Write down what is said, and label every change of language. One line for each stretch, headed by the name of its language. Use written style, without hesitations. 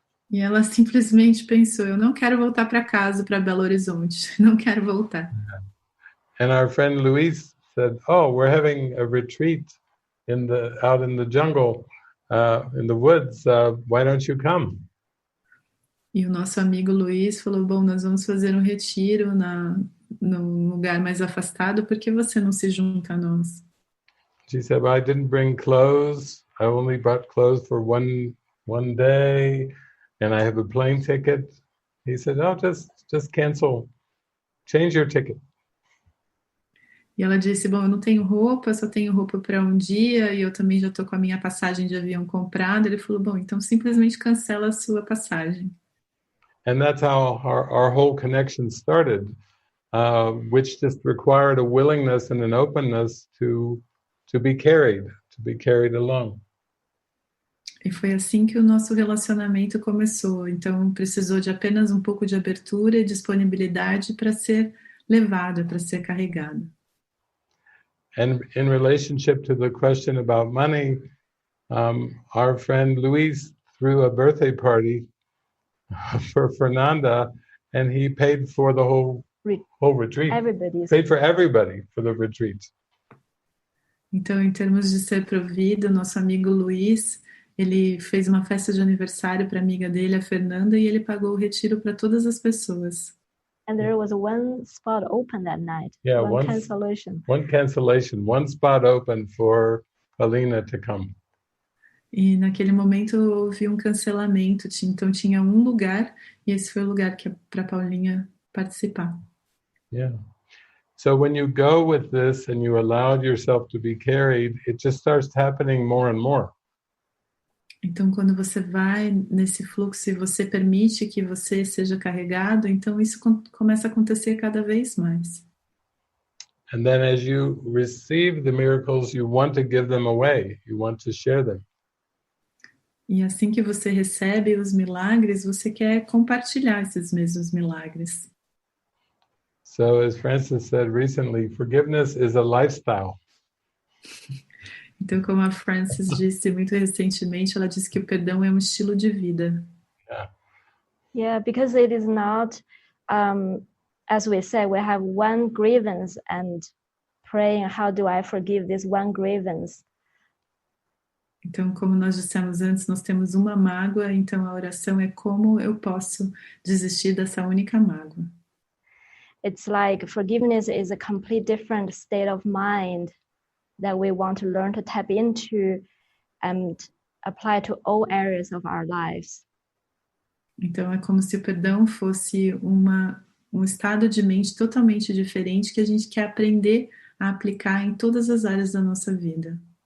Portuguese: E ela simplesmente pensou, eu não quero voltar para casa, para Belo Horizonte. Não quero voltar.
English: And our friend Luis said, oh, we're having a retreat out in the jungle, in the woods. Why don't you come?
Portuguese: E o nosso amigo Luiz falou, bom, nós vamos fazer um retiro num lugar mais afastado, por que você não se junta a nós?
English: She said, well, I didn't bring clothes. I only brought clothes for one day, and I have a plane ticket. He said, oh, just cancel. Change your ticket.
Portuguese: E ela disse, bom, eu não tenho roupa, eu só tenho roupa para um dia, e eu também já estou com a minha passagem de avião comprada. Ele falou, bom, então simplesmente cancela a sua passagem.
English: And that's how our whole connection started, which just required a willingness and an openness to be carried along.
Portuguese: E foi assim que o nosso relacionamento começou. Então, precisou de apenas um pouco de abertura e disponibilidade para ser levado, para ser carregado.
English: And in relationship to the question about money, our friend Luis threw a birthday party for Fernanda, and he paid for the whole retreat. Paid for everybody for the retreat.
Portuguese: Então, em termos de ser provido, nosso amigo Luiz, ele fez uma festa de aniversário para a amiga dele, a Fernanda, e ele pagou o retiro para todas as pessoas.
English: And there was one spot open that night. Yeah, one cancellation. One cancellation, one spot open for Paulinha to come.
Portuguese: E naquele momento houve um cancelamento, então tinha um lugar, e esse foi o lugar que para Paulinha participar.
English: Yeah. So when you go with this and you allowed yourself to be carried, it just starts happening more and more.
Portuguese: Então, quando você vai nesse fluxo e você permite que você seja carregado, então isso começa a acontecer cada vez mais.
English: And then as you receive the miracles, you want to give them away. You want to share them.
Portuguese: E assim que você recebe os milagres, você quer compartilhar esses mesmos milagres.
English: So as Francis said recently, forgiveness is a lifestyle.
Portuguese: Então, como a Francis disse muito recentemente, ela disse que o perdão é um estilo de vida.
English: Yeah, because it is not, as we said, we have one grievance and praying, how do I forgive this one grievance?
Portuguese: Então, como nós dissemos antes, nós temos uma mágoa, então a oração é como eu posso desistir dessa única mágoa.
English: It's like forgiveness is a complete different state of mind that we want to learn to tap into and apply to all areas of our lives.
Portuguese: Então é como se o perdão fosse um estado de mente totalmente diferente que a gente quer aprender a aplicar em todas as áreas da nossa vida.